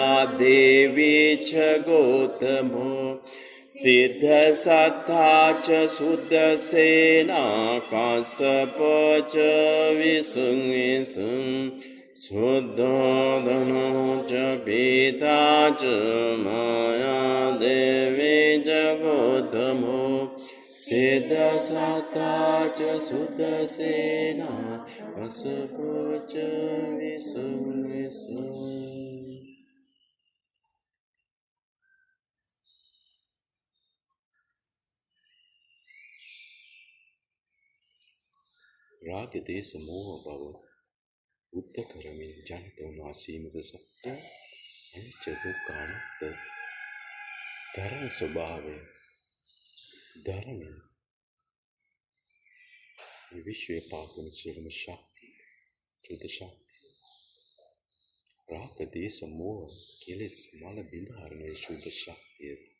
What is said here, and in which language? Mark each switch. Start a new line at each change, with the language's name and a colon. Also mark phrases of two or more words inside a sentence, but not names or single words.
Pali: देवी च गौतमो सिद्धसत्था च शुद्धसेना काश्यपो च विसुं शुद्धोधन च पीता च माया देवी च गौतमो सिद्धसत्ता च शुद्धसेना काश्यपो च विसुं राग देश मोह भव
Sinhala: උත්ත කරමින් ජනිත වන අසීමිත සත්‍ය අනිච්ච දුක්ඛ අනාත්ම ධර්ම ස්වභාවය ධර්මයෙන් මේ විශ්වයේ පාතන සියලුම ශක්තිය චුත ශක්තිය රාග දේශ මොහ කෙලෙස් මල බිඳහරණය චුත ශක්තිය